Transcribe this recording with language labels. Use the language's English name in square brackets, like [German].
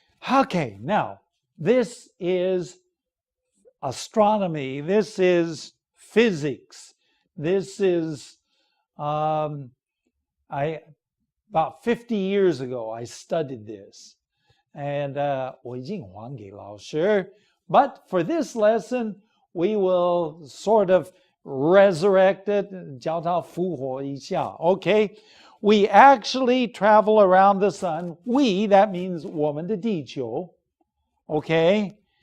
[English] Okay, now, this is astronomy. This is physics. This is, about 50 years ago, I studied this. [Chinese] And 我已经还给老师. [English] But for this lesson, we will sort of resurrect it, [Chinese] 叫它复活一下. [English] Okay? We actually travel around the sun. We, that means [Chinese] 我们的地球. [English] Okay?